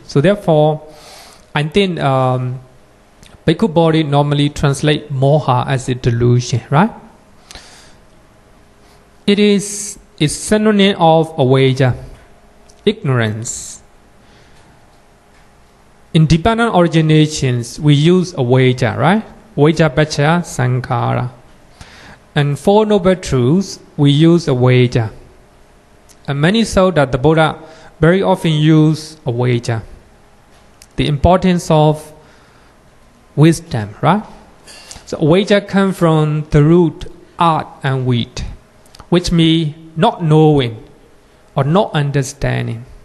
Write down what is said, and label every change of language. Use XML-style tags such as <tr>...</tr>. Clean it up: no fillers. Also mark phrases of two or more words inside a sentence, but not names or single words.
<en>So therefore, I think Bhikkhu body normally translate moha as a delusion, right? It is synonym of avijja, ignorance. In dependent originations, we use avijja, right?</en> <pi>Avijja paccaya sankhara.</pi> <en>And Four Noble Truths, we use avijja. And many saw that the Buddha very often use avijja. The importance of wisdom, right? So avijja comes from the root art and wheat, which means not knowing or not understanding.</en>